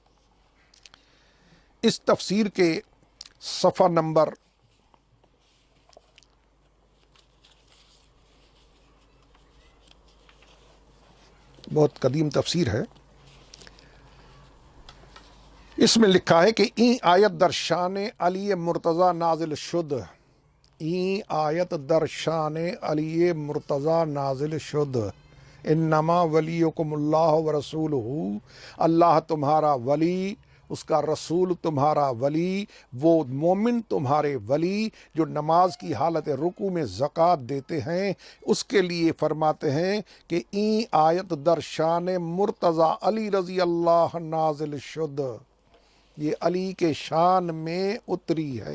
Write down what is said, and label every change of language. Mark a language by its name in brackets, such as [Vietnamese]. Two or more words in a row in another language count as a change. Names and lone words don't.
[Urdu] اس تفسیر کے صفحہ نمبر بہت قدیم تفسیر ہے، اس میں لکھا ہے کہ [Persian] این آیت در شان علی مرتضی نازل شد، این آیت در شان علی مرتضی نازل شد، [Arabic] انما ولیکم اللہ ورسولہ، [Urdu] اللہ تمہارا ولی اس کا رسول تمہارا ولی، وہ مومن تمہارے ولی جو نماز کی حالت رکوع میں زکوٰۃ دیتے ہیں، اس کے لیے فرماتے ہیں کہ [Persian] این آیت در شان مرتضی علی رضی اللہ نازل شد، [Urdu] یہ علی کے شان میں اتری ہے۔